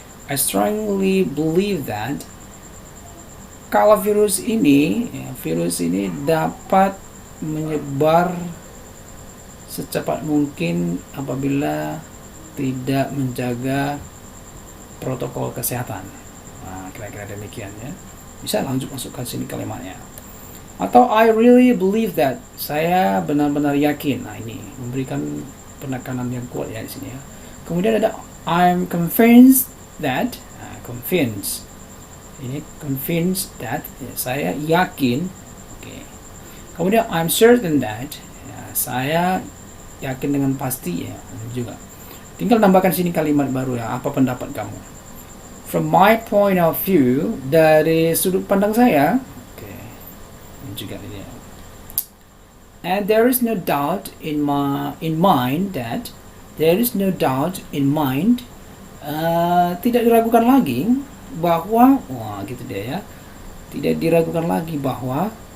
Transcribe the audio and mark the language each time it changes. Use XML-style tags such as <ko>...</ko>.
<en>I strongly believe that</en> <id>kalau virus ini dapat menyebar secepat mungkin apabila tidak menjaga protokol kesehatan. Nah, kira-kira demikian ya. Bisa masukkan sini kalimatnya. Atau</id> <en>I really believe that,</en> <id>saya benar-benar yakin. Nah, ini memberikan penekanan yang kuat ya di sini ya. Kemudian ada</id> <en>I'm convinced that, convinced.</en> <id>Ini convinced that, ya, saya yakin. Oke. Kemudian</id> <en>I'm certain that,</en> <id>ya, saya yakin dengan pasti ya juga. Tinggal tambahkan sini kalimat baru ya, apa pendapat kamu?</id> <en>From my point of view,</en> <id>dari sudut pandang saya, oke. Ini juga ini ya.</id> <en>And there is no doubt in mind that, There is no doubt in mind.</en> <id>Tidak diragukan lagi bahwa, wah gitu dia ya. Tidak diragukan lagi bahwa.</id>